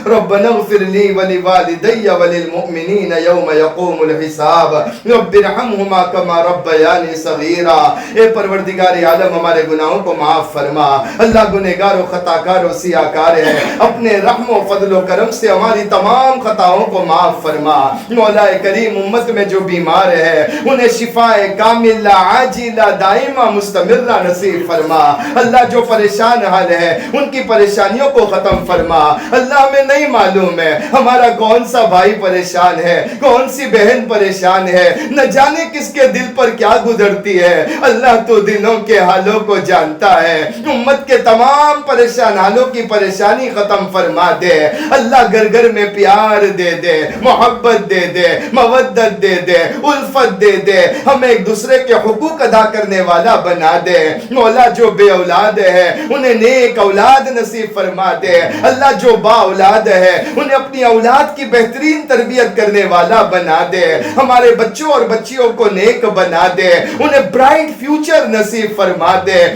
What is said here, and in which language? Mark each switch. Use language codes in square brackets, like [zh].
[ar] ربنا اغفر لی والدي وللمؤمنين يوم يقوم الحساب. رب ارحمهما كما ربياني صغيرا. [ur] اے پروردگار عالم ہمارے گناہوں کو معاف فرما. اللہ گنہگار و خطا کار و سیاہ کار ہے, اپنے رحم و فضل و کرم سے ہماری تمام خطاؤں کو معاف فرما. مولا کریم امت میں جو بیمار ہے انہیں شفاء کاملہ عاجلہ دائمہ مستمرہ نصیب فرما. اللہ جو پریشان حال ہے ان کی پریشانیوں کو ختم فرما. اللہ ہمیں نہیں معلوم ہے ہمارا کون سا بھائی پریشان ہے, کون سی بہن پریشان ہے, نہ جانے کس کے دل پر کیا گزرتی ہے. اللہ تو دلوں کے حالوں کو جانتا ہے. امت کے تمام پریشان حالوں کی پریشانی ختم فرما دے. اللہ گھر گھر میں پیار دے دے, محبت دے دے, مودت دے دے, الفت دے دے. ہمیں ایک دوسرے کے حقوق ادا کرنے والا بنا دے. مولا جو بے اولاد ہے انہیں نیک اولاد نصیب فرما دے. اللہ جو با اولاد ہے انہیں اپنی اولاد کی بہترین تربیت کرنے والا بنا دے. ہمارے بچوں اور بچیوں کو نیک بنا دے, انہیں [en] bright future [ur] نصیب فرما دے.